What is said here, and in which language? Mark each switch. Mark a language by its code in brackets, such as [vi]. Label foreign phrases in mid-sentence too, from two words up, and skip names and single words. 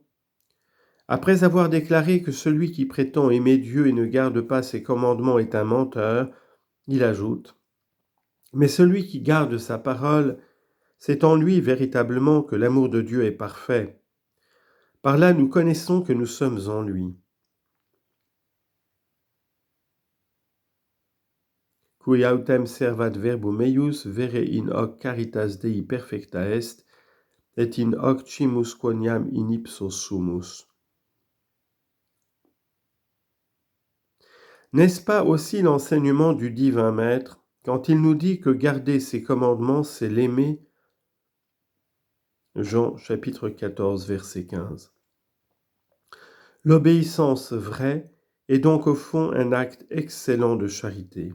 [fr] Après avoir déclaré que celui qui prétend aimer Dieu et ne garde pas ses commandements est un menteur, il ajoute « Mais celui qui garde sa parole, c'est en lui véritablement que l'amour de Dieu est parfait. Par là, nous connaissons que nous sommes en lui. [la] » Qui autem servat verbum eius, vere in hoc caritas Dei perfecta est, et in hoc cimus quoniam in ipso sumus. [fr] N'est-ce pas aussi l'enseignement du divin Maître quand il nous dit que garder ses commandements, c'est l'aimer ? Jean chapitre 14, verset 15. L'obéissance vraie est donc au fond un acte excellent de charité.